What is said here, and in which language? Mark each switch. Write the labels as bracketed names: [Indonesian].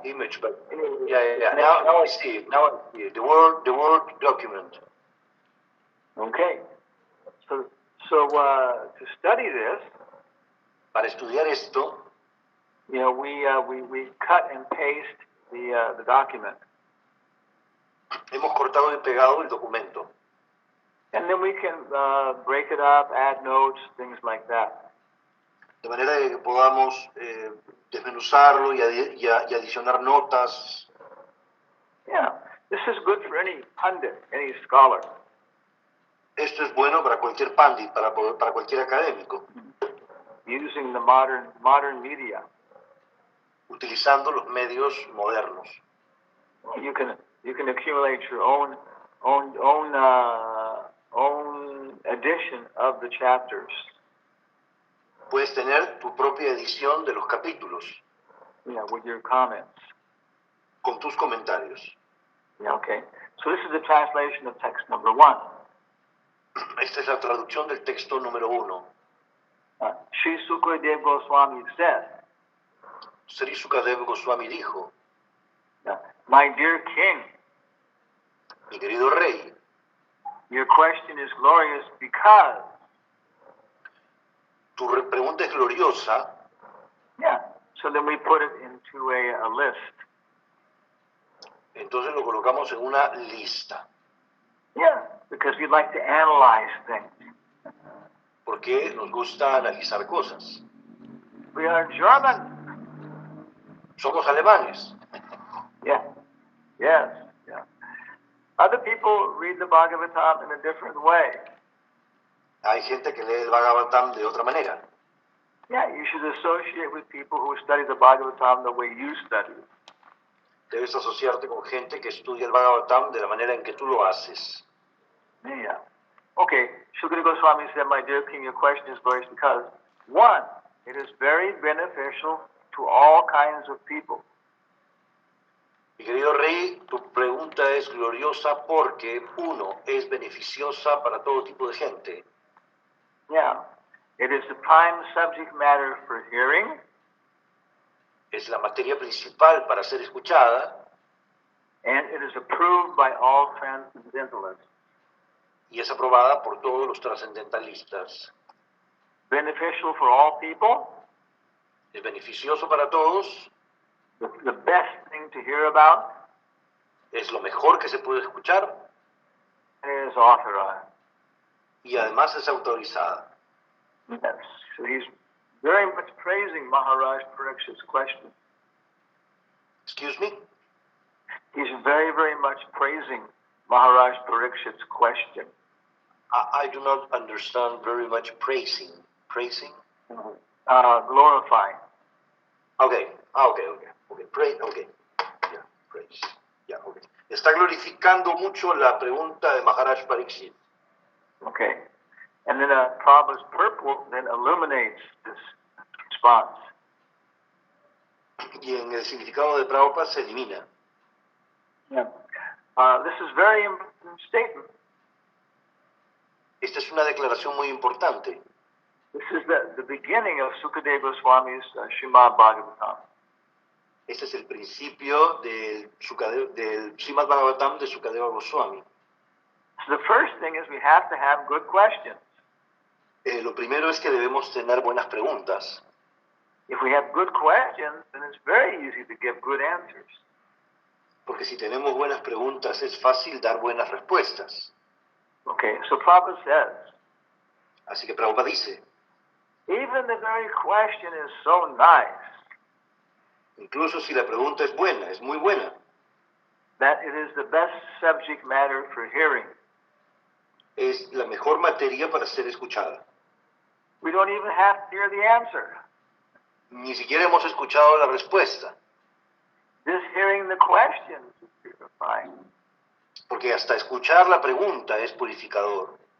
[English] image, but yeah. Now I see it. The word document. Okay. So to study this, [Spanish] Para estudiar esto, [English] we cut and paste the document, [Spanish] hemos cortado y pegado el documento. [English] and then we can break it up, add notes, things like that. [Spanish] De manera que podamos desmenuzarlo y adicionar notas. [English] Yeah, this is good for any pundit, any scholar. [Spanish] Esto es bueno para cualquier pandit, para cualquier académico, [English] Using the modern media. [Spanish] utilizando los medios modernos. [English] You can accumulate your own edition of the chapters. [Spanish] Puedes tener tu propia edición de los capítulos, [English] Yeah, with your comments. [Spanish] con tus comentarios. [English] Yeah, okay. So this is the translation of text number 1. [Spanish] Esta es la traducción del texto número 1. [English] Sri Sukadeva Goswami said, [Spanish] Sri Sukadeva Goswami dijo, [English] my dear king, [Spanish] mi querido rey, [English] your question is glorious because [Spanish] pregunta es gloriosa, [English] Yeah. So then we put it into a list. [Spanish] entonces lo colocamos en una lista, [English] Yeah, because we'd like to analyze things. [Spanish] porque nos gusta analizar cosas. [English] We are German. [Spanish] Somos alemanes. [English] Yeah. Yes. Yeah. Other people read the Bhagavatam in a different way. [Spanish] Hay gente que lee el Bhagavatam de otra manera. [English] Yeah, you should associate with people who study the Bhagavatam the way you study it. [Spanish] Debes asociarte con gente que estudia el Bhagavatam de la manera en que tú lo haces. [English] Yeah. Okay, Shukadeva Goswami said, my dear king, your question is glorious because, one, it is very beneficial to all kinds of people. [Spanish] Mi querido rey, tu pregunta es gloriosa porque, uno, es beneficiosa para todo tipo de gente. [English] Yeah. It is the prime subject matter for hearing, [Spanish] Es la materia principal para ser escuchada [English] and it is approved by all transcendentalists. [Spanish] y es aprobada por todos los trascendentalistas. [English] Beneficial for all people, [Spanish] Es beneficioso para todos, [English] the best thing to hear about, [Spanish] es lo mejor que se puede escuchar [English] and it is authorized. [Spanish] y además es autorizada. [English] Yes. So he's very much praising Maharaj Parikshit's question. Excuse me? He's very, very much praising Maharaj Parikshit's question. I do not understand very much praising. Praising? Glorifying. Okay. Okay. Praise. Okay. Yeah, praise. Yeah, okay. [Spanish] Está glorificando mucho la pregunta de Maharaj Pariksit. [English] Okay. And then Prabhupada's purport then illuminates this response. [Spanish] Y en el significado de Prabhupada se elimina. [English] Yeah. This is very important statement. [Spanish] Esta es una declaración muy importante. [English] This is the beginning of Sukadeva Goswami's Srimad Bhagavatam. [Spanish] Este es el principio del Srimad Bhagavatam de Sukadeva Goswami. [English] So the first thing is we have to have good questions. [Spanish] Lo primero es que debemos tener buenas preguntas. [English] If we have good questions, then it's very easy to give good answers. [Spanish] Porque si tenemos buenas preguntas es fácil dar buenas respuestas. [English] Okay, so Prabhupada says, [Spanish] Así que Prabhupada dice, [English] even the very question is so nice [Spanish] incluso si la pregunta es buena, es muy buena, [English] that it is the best subject matter for hearing. [Spanish] es la mejor materia para ser escuchada. [English] We don't even have to hear the answer. [Spanish] Ni siquiera hemos escuchado la respuesta, [English] Just hearing the question is purifying. [Spanish] porque hasta escuchar la pregunta es purificador.